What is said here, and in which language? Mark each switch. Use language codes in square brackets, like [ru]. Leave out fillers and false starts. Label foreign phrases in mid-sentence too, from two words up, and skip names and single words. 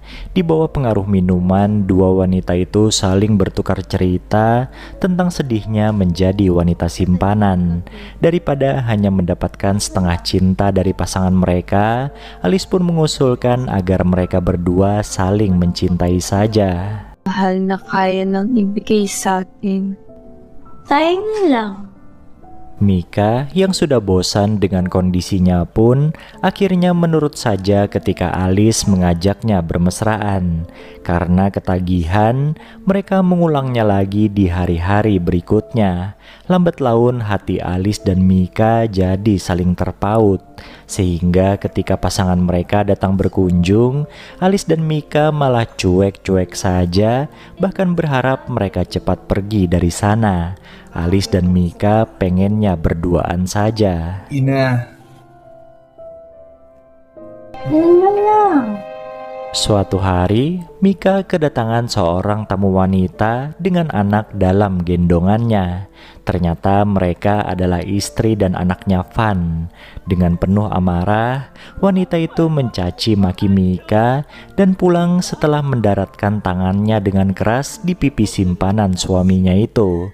[id] Di bawah pengaruh minuman, dua wanita itu saling bertukar cerita tentang sedihnya menjadi wanita simpanan. Daripada hanya mendapatkan setengah cinta dari pasangan mereka, Alice pun mengusulkan agar mereka berdua saling mencintai saja. [tl] Mahal na kaya nang ibigay sa akin. Sayang na lang. [id] Mika yang sudah bosan dengan kondisinya pun akhirnya menurut saja ketika Alice mengajaknya bermesraan. Karena ketagihan, mereka mengulangnya lagi di hari-hari berikutnya. Lambat laun hati Alice dan Mika jadi saling terpaut. Sehingga ketika pasangan mereka datang berkunjung, Alice dan Mika malah cuek-cuek saja, bahkan berharap mereka cepat pergi dari sana. Alice dan Mika pengennya berduaan saja. Ina. Lang. Suatu hari, Mika kedatangan seorang tamu wanita dengan anak dalam gendongannya. Ternyata mereka adalah istri dan anaknya Van. Dengan penuh amarah, wanita itu mencaci maki Mika dan pulang setelah mendaratkan tangannya dengan keras di pipi simpanan suaminya itu.